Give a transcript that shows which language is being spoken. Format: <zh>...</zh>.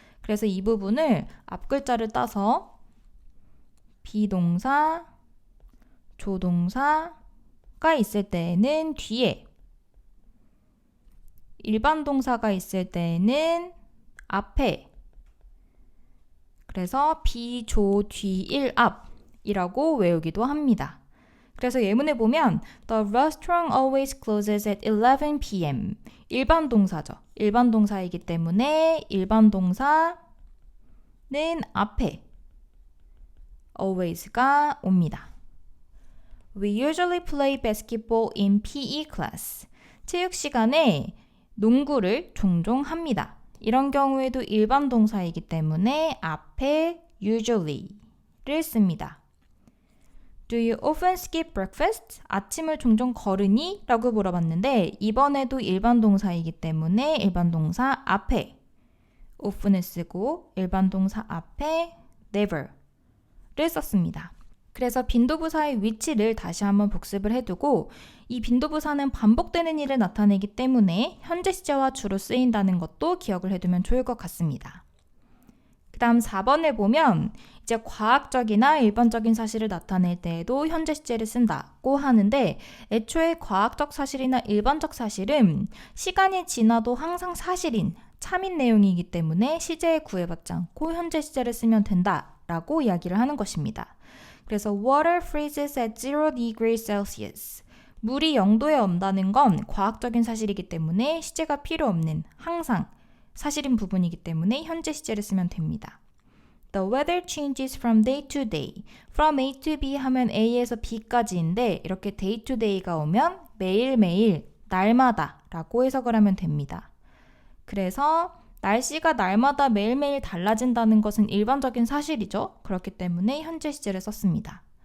<ko>그래서 이 부분을 앞글자를 따서 비동사, 조동사가 있을 때에는 뒤에, 일반 동사가 있을 때에는 앞에, 그래서 비조 뒤일 앞이라고 외우기도 합니다. 그래서 예문에 보면</ko> <en>The restaurant always closes at 11 p.m.</en> <ko>일반 동사죠. 일반 동사이기 때문에 일반 동사는 앞에 always가 옵니다.</ko> <en>We usually play basketball in PE class.</en> <ko>체육 시간에 농구를 종종 합니다. 이런 경우에도 일반 동사이기 때문에 앞에 usually를 씁니다.</ko> <en>Do you often skip breakfast?</en> <ko>아침을 종종 거르니? 라고 물어봤는데 이번에도 일반 동사이기 때문에 일반 동사 앞에 often을 쓰고 일반 동사 앞에 never를 썼습니다. 그래서 빈도부사의 위치를 다시 한번 복습을 해두고 이 빈도부사는 반복되는 일을 나타내기 때문에 현재 시제와 주로 쓰인다는 것도 기억을 해두면 좋을 것 같습니다. 그 다음 4번을 보면 이제 과학적이나 일반적인 사실을 나타낼 때에도 현재 시제를 쓴다고 하는데 애초에 과학적 사실이나 일반적 사실은 시간이 지나도 항상 사실인 참인 내용이기 때문에 시제에 구애받지 않고 현재 시제를 쓰면 된다라고 이야기를 하는 것입니다. 그래서</ko> <en>water freezes at 0 degrees Celsius.</en> <ko>물이 0도에 온다는 건 과학적인 사실이기 때문에 시제가 필요 없는 항상 사실인 부분이기 때문에 현재 시제를 쓰면 됩니다.</ko> <en>The weather changes from day to day.</en> <ko>From A to B 하면 A에서 B까지인데 이렇게 day to day가 오면 매일매일, 날마다 라고 해석을 하면 됩니다. 그래서 날씨가 날마다 매일매일 달라진다는 것은 일반적인 사실이죠. 그렇기 때문에 현재 시제를 썼습니다.</ko>